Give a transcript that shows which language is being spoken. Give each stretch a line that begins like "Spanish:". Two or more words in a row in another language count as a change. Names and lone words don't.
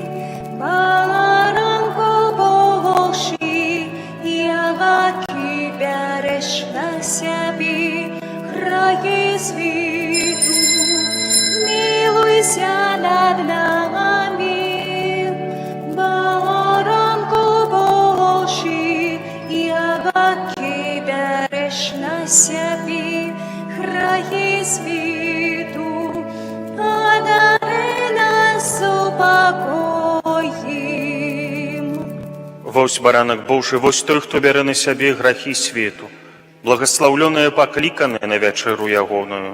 Ukrainian: Баранку Божий, який береш на себе грехи світу, змилуйся над нами. На себе грехи світу, одари нас упокоїм.
Belarusian: Вось баранак Божий, вось той, хто бярэ на сябе грахі свету, благаслаўлёныя пакліканыя на вячэру ягоную.